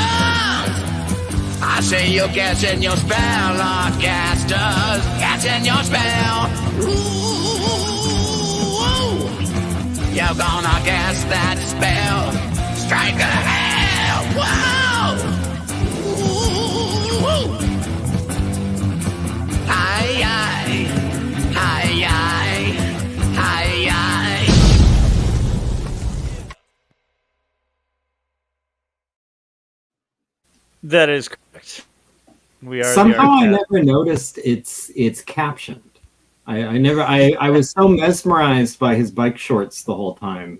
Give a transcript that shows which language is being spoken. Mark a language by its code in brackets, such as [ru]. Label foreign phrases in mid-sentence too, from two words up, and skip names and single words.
[en] I say you're guessing your spell, Artcasters. Guessing your spell. Ooh, you're gonna guess that spell. Strike a hell. Whoa! Ooh, hi, hi, hi, hi. Hi, hi. That is correct. We are Somehow I the never noticed it's captioned. I was so mesmerized by his bike shorts the whole time.